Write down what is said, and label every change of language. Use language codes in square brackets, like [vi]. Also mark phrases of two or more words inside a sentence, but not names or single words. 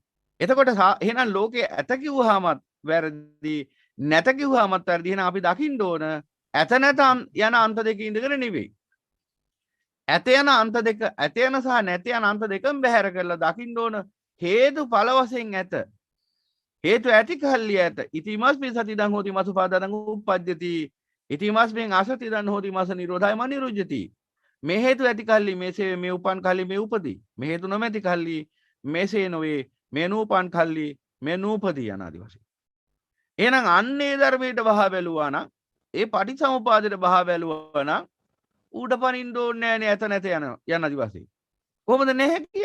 [si] එතකොට එහෙනම් ලෝකේ ඇත කිව්වහමත් වැරදි නැත කිව්වහමත් වැරදි. එහෙනම් අපි දකින්න ඕන ඇත නැත යන අන්ත දෙක ඉඳගෙන නෙවෙයි. ඇත යන අන්ත දෙක ඇත යන සහ නැත යන අන්ත දෙකම බැහැර කරලා දකින්න ඕන හේතුඵල වශයෙන් ඇත. හේතු ඇති කල්ලි ඇත. [pi] ඉතිමස්මින් සතිදං හෝති මසුපාදං උප්පජ්ජති. ඉතිමස්මින් අසතිදං හෝති මස නිරෝධය මනිරුජ්ජති. [si] මේ හේතු ඇති කල්ලි මේසේ මේ උපන් කල්ලි මේ උපදී. මේ හේතු නොමැති කල්ලි මේසේ නොවේ මේ නූපන් කල්ලි මේ නූපදී යනාදි වශයෙන්. එහෙනම් අන්නේ ධර්මයට බහා බැලුවා නම් ඒ පටිච්චසමුපාදයට බහා බැලුවා නම් ඌට පනින්න ඕනේ නෑනේ ඇත නැත යන යනාදි වශයෙන්.